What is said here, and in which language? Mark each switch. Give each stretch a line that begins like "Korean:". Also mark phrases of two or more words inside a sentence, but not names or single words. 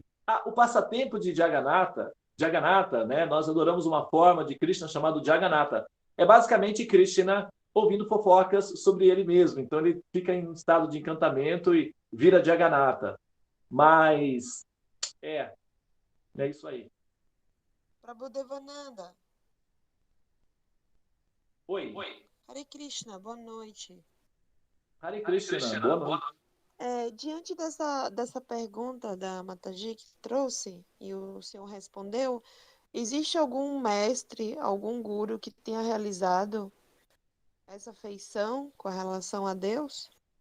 Portuguese: O passatempo de Jagannatha, né? Nós adoramos uma forma de Krishna chamado Jagannatha. É basicamente Krishna ouvindo fofocas sobre ele mesmo. Então ele fica em estado de encantamento e vira Jagannatha. Mas é isso aí. Prabhu Devananda. Oi. Hare Krishna, boa noite. Hare Krishna, boa noite. Diante dessa pergunta da Mataji que trouxe e o senhor respondeu, existe algum mestre, algum guru que tenha realizado essa feição com relação a Deus?